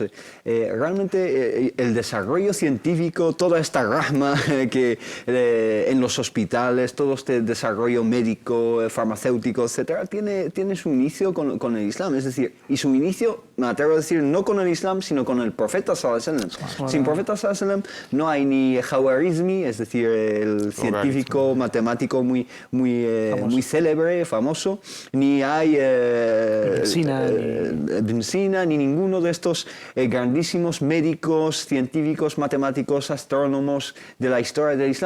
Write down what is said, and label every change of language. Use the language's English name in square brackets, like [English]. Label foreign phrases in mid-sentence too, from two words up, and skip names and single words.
[Spanish] Realmente el desarrollo científico, toda esta rahma que en los hospitales, todo este desarrollo médico, farmacéutico, etcétera, tiene su inicio con el Islam. Es decir, y su inicio me atrevo a decir, no con el Islam, sino con el profeta [Arabic] صلى الله عليه وسلم. [Spanish] Sin profeta [Arabic] صلى الله عليه وسلم [Spanish] no hay ni Khwarizmi, es decir, el científico matemático muy célebre, famoso, ni hay Ibn Sina, ni ninguno de estos grandísimos médicos, científicos, matemáticos, astrónomos de la historia del Islam.